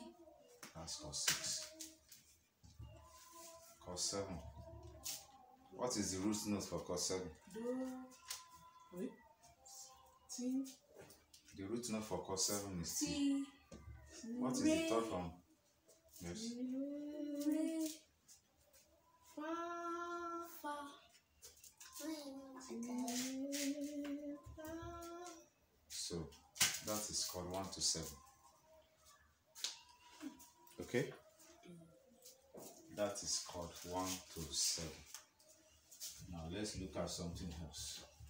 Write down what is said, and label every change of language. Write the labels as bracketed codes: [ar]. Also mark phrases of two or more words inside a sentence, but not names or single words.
[en] That's chord 6. Chord 7. What is the root note for chord 7? Do. Wait. Ti. The root note for chord 7 is T. Ti. What is the third from? Yes. Re. Fa. Fa. So that is chord 1 to 7. Okay? That is chord 1 to 7. Now let's look at something else.